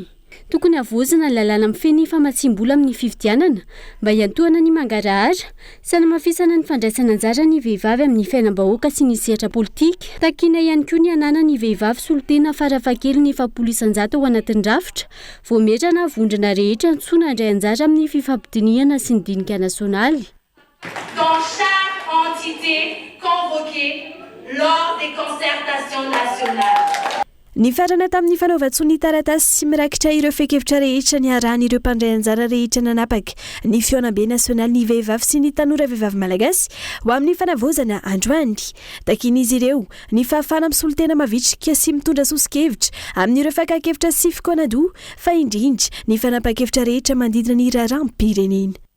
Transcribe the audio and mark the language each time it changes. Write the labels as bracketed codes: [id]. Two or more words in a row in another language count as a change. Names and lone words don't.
[mg] Tokony avozana lalàna mifeny famatsim-bola amin'ny fividianana mba hiantohana ny mangarahara sy hanamafisana ny fandraisana anjara ny vehivavy amin'ny fiainam-bahoaka sy ny sehatra politika. Takiana ihany koa ny anana ny vehivavy solotena farafakely ny 700 ao anatin'ny rafitra voametrana vondrona rehetra antsoina handray anjara amin'ny fifampidiniana sy ny dinika nasionaly. [fr] Dans chaque entité convoquée lors des concertations nationales. [mg] Ny farana tamin'ny fanaovan-tsony taratasy sy mirakitra ireo fekevitra rehetra ny arahan'ireo mpandray anjara rehetra nanapaka ny fionabe nasionaly ny vehivavy sy ny tanora vehivavy malagasy ho amin'ny fanavozana androany. Takian'izy ireo ny fahafana amin'ny solotena mavitrika sy mitondra sosikevitra amin'ireo fakakevitra sy fikoanadoha fa indrindra ny fanapahan-kevitra rehetra mandidina ny raharaham-pirenena.